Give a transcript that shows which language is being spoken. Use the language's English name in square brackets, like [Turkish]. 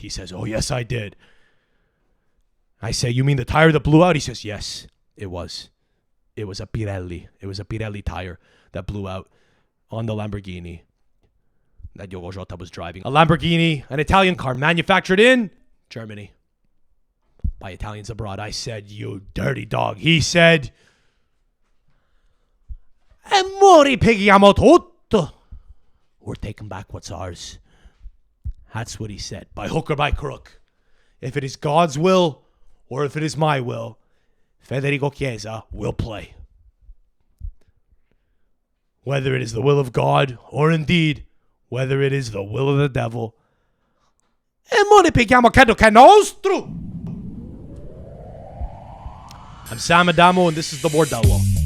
[English] He says, oh, yes, I did. I say, you mean the tire that blew out? He says, yes, it was. It was a Pirelli. It was a Pirelli tire that blew out on the Lamborghini that Diogo Jota was driving. A Lamborghini, an Italian car manufactured in Germany by Italians abroad. I said, you dirty dog. He said, [Italian] e mo ripighiamo tutto. [English] We're taking back what's ours. That's what he said, by hook or by crook. If it is God's will or if it is my will, Federico Chiesa will play. Whether it is the will of God or indeed whether it is the will of the devil. [Italian] E mo ripighiamo credo che è nostro. [English] I'm Sam Adamo and this is the Bordello.